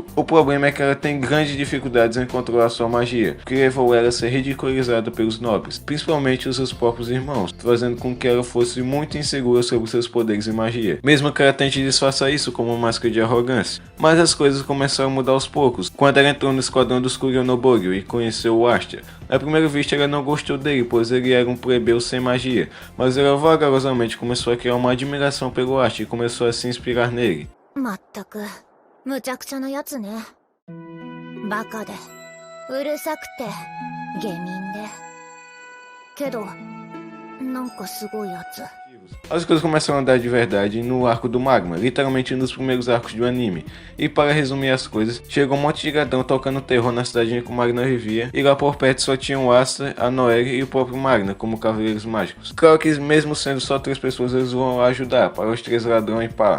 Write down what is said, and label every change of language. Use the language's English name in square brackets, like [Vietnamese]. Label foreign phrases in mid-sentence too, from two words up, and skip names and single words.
[Portuguese] O problema é que ela tem grandes dificuldades em controlar sua magia, que levou ela a ser ridicularizada pelos nobres, principalmente os seus próprios irmãos, fazendo com que ela fosse muito insegura sobre seus poderes e magia, mesmo que ela tente disfarçar isso como uma máscara de arrogância. Mas as coisas começaram a mudar aos poucos, quando ela entrou no esquadrão dos Kuryonobogyo e conheceu o Asta. À primeira vista ela não gostou dele, pois ele era um plebeu sem magia, mas ela vagarosamente começou a criar uma admiração pelo Asta e começou a se inspirar nele. [Japanese] まったくむちゃくちゃなやつね。バカでうるさくて下民でけどなんかすごいやつ。 [Portuguese] As coisas começaram a andar de verdade no arco do Magma, literalmente nos primeiros arcos do anime. E para resumir as coisas, chegou um monte de gadão tocando terror na cidade que o Magna vivia, e lá por perto só tinham o Asta, a Noelle e o próprio Magna como cavaleiros mágicos. Claro que mesmo sendo só 3 pessoas eles vão ajudar, para os 3 ladrões e pá.